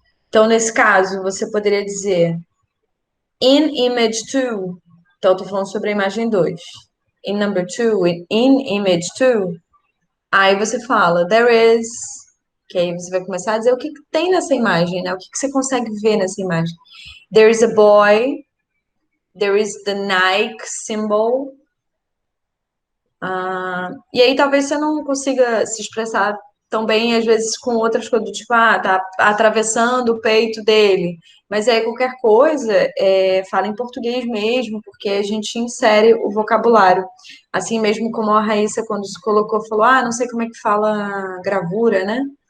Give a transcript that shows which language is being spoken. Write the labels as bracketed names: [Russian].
[Portuguese] Então, nesse caso, você poderia dizer [English] in image 2, [Portuguese] então estou falando sobre a imagem 2. [English] In number 2, in image 2, [Portuguese] aí você fala [English] there is, [Portuguese] que aí você vai começar a dizer o que tem nessa imagem, né? O que você consegue ver nessa imagem. [English] There is a boy, there is the Nike symbol. [Portuguese] E aí talvez você não consiga se expressar também, às vezes, com outras coisas, tipo, tá atravessando o peito dele. Mas aí qualquer coisa, fala em português mesmo, porque a gente insere o vocabulário. Assim mesmo como a Raíssa, quando se colocou, falou, não sei como é que fala gravura, né?